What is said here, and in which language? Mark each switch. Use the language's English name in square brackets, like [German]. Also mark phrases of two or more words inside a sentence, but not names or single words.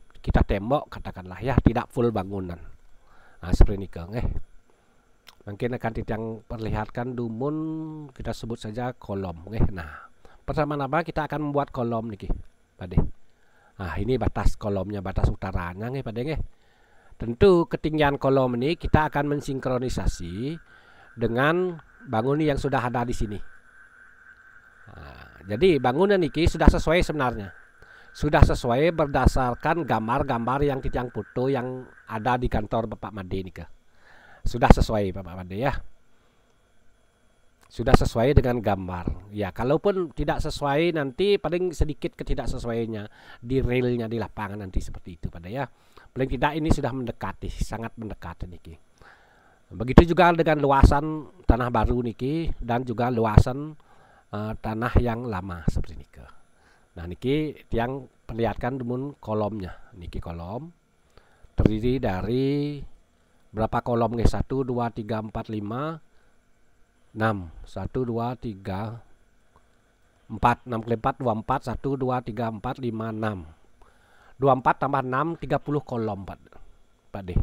[Indonesian] Kita tembok katakanlah ya, tidak full bangunan. Nah, seperti ini nggih. Mungkin akan yang perlihatkan dumun, kita sebut saja kolom nggih. Nah, pertama-tama kita akan membuat kolom niki, Pade. Nah, ini batas kolomnya, batas utaranya nggih, Pade nggih. Tentu ketinggian kolom ini kita akan mensinkronisasi dengan bangunan yang sudah ada di sini. Nah, jadi bangunan niki sudah sesuai sebenarnya. Sudah sesuai berdasarkan gambar-gambar yang titiang foto yang ada di kantor Bapak Made nika. Sudah sesuai Bapak Made ya. Sudah sesuai dengan gambar. Ya, kalaupun tidak sesuai nanti paling sedikit ketidaksesuaiannya di realnya di lapangan nanti seperti itu pada ya. Paling tidak ini sudah mendekati, sangat mendekati niki. Begitu juga dengan luasan tanah baru niki dan juga luasan tanah yang lama seperti niki. Nah, niki yang perlihatkan dumun kolomnya. Niki kolom terdiri dari berapa kolom nih? 1 2 3 4 5 6 1 2 3 4 6 kali 4 24 1 2 3 4 5 6 24 tambah 6 30 kolom Pak deh.